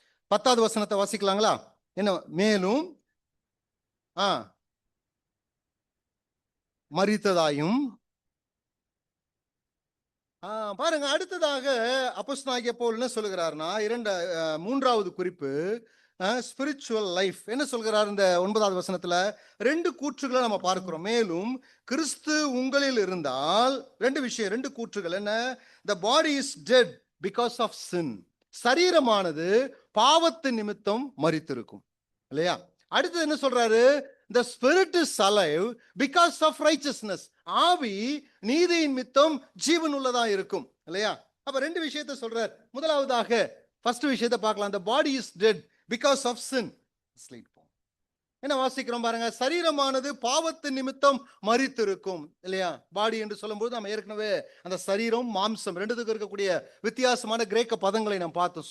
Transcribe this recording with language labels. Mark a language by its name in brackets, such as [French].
[Tamil] 10வது வசனத்தை வாசிக்கலாங்களா? என்ன? மேலும் மரித்ததாயும் பாருங்க. அடுத்ததாக அப்போஸ்தலனாகிய பவுல் என்ன சொல்லுகிறார்னா, 3வது குறிப்பு ஸ்பிரிச்சுவல் லைஃப் என்ன சொல்கிறார்? இந்த 9வது வசனத்துல 2 கூற்றுகளை நம்ம பார்க்கிறோம். மேலும் கிறிஸ்து உங்களில் இருந்தால் 2 விஷயம், 2 கூற்றுகள் என்ன? [English] the body is dead because of sin. [Tamil] சரீரமானது பாவத்தின் நிமித்தம் மரித்திருக்கும் இல்லையா? அடுத்தது என்ன சொல்றாரு? [English] the spirit is alive because of righteousness. [Tamil] ஆவி நீதியின் நிமித்தம் ஜீவன் உள்ளதா இருக்கும் இல்லையா? அப்ப 2 விஷயத்தை சொல்றார். முதலாவதாக ஃபர்ஸ்ட் விஷயத்தை பார்க்கலாம். [English] the body is dead because of sin. [Tamil] என்ன வாசிக்கிறோம் பாருங்க? சரீரமானது பாவத்தின் நிமித்தம் மரித்திருக்கும் இல்லையா? பாடி என்று சொல்லும்போது நம்ம ஏற்கனவே அந்த சரீரம், மாம்சம் ரெண்டுத்துக்கு இருக்கக்கூடிய வித்தியாசமான கிரேக்க பதங்களை நாம் பார்த்தோம்.